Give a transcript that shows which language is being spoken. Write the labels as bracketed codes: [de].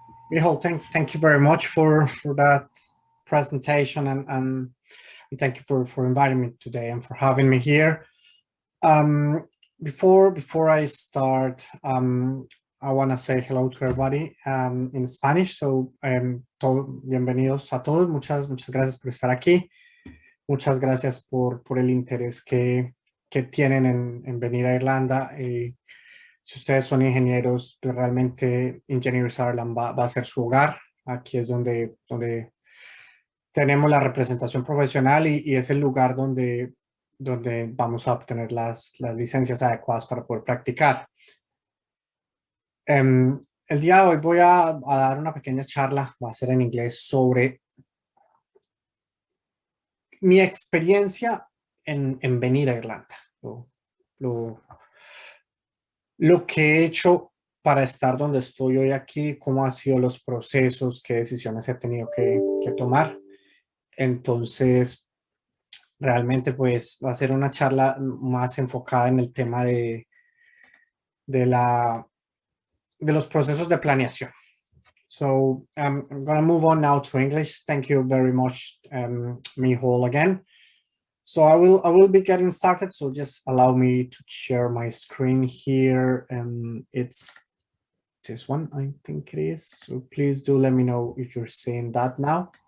[en] Michal, thank you very much for that presentation, and thank you for inviting me today and for having me here. Before I start, I want to say hello to everybody in Spanish. [es] So, bienvenidos a todos. Muchas gracias por estar aquí. Muchas gracias por el interés que tienen en venir a Irlanda. Si ustedes son ingenieros, pues realmente Engineers Ireland va a ser su hogar. Aquí es donde tenemos la representación profesional y es el lugar donde vamos a obtener las licencias adecuadas para poder practicar. El día de hoy voy a dar una pequeña charla, va a ser en inglés, sobre mi experiencia en venir a Irlanda. Lo que he hecho para estar donde estoy hoy aquí, cómo han sido los procesos, qué decisiones he tenido que tomar. Entonces, realmente pues va a ser una charla más enfocada en el tema de los procesos de planeación. [en] So I'm going to move on now to English. Thank you very much, Michal, again. So I will be getting started. So just allow me to share my screen here. It's this one, I think it is. So please do let me know if you're seeing that now.